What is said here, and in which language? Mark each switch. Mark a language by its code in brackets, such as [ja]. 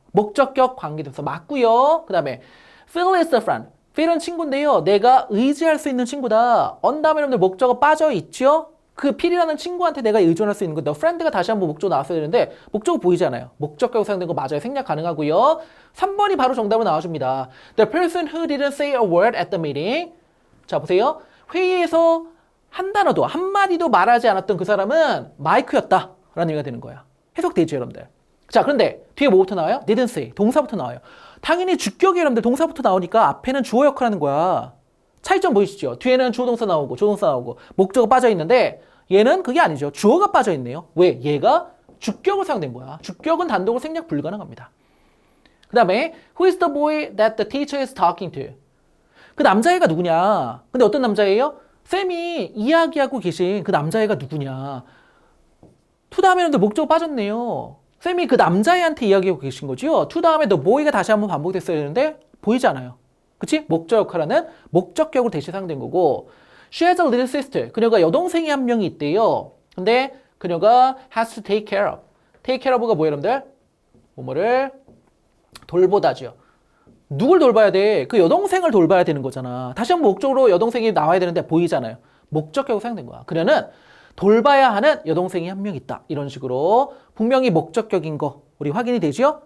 [ko] 목적격 관계대명사 맞고요. 그 다음에 [en] Phil is the friend. [ko] 필은 친구인데요. 내가 의지할 수 있는 친구다. on 다음에 여러분들 목적어 빠져있죠? 그 필이라는 친구한테 내가 의존할 수 있는 거. the friend가 다시 한번 목적어 나왔어야 되는데 목적어 보이지 않아요. 목적격 사용된 거 맞아요. 생략 가능하고요. 3번이 바로 정답으로 나와줍니다. [en] The person who didn't say a word at the meeting. [ko] 자, 보세요. 회의에서 한 단어도 한마디도 말하지 않았던 그 사람은 마이크였다. 라는 얘기가 되는 거야. 해석되죠, 여러분들. 자, 그런데 뒤에 뭐부터 나와요? didn't say. 동사부터 나와요. 당연히 주격이 여러분들 동사부터 나오니까 앞에는 주어 역할하는 거야. 차이점 보이시죠? 뒤에는 주어동사 나오고 조동사 나오고 목적어 빠져 있는데 얘는 그게 아니죠. 주어가 빠져 있네요. 왜? 얘가 주격으로 사용된 거야. 주격은 단독으로 생략 불가능합니다. 그 다음에 [en] Who is the boy that the teacher is talking to? [ko] 그 남자애가 누구냐? 근데 어떤 남자애예요? 쌤이 이야기하고 계신 그 남자애가 누구냐? to 다음에는 목적어 빠졌네요. 쌤이 그 남자애한테 이야기하고 계신 거죠. to 다음에 the boy가 다시 한번 반복됐어야 되는데 보이지 않아요. 그치? 목적 역할하는 목적격으로 대신 사용된 거고 [en] She has a little sister. [ko] 그녀가 여동생이 한 명이 있대요. 근데 그녀가 [en] has to take care of. [ko] take care of가 뭐예요, 여러분들? 뭐뭐를 돌보다죠. 누굴 돌봐야 돼? 그 여동생을 돌봐야 되는 거잖아. 다시 한번 목적으로 여동생이 나와야 되는데 보이잖아요. 목적격으로 사용된 거야. 그녀는 돌봐야 하는 여동생이 한 명 있다. 이런 식으로 분명히 목적격인 거 우리 확인이 되죠?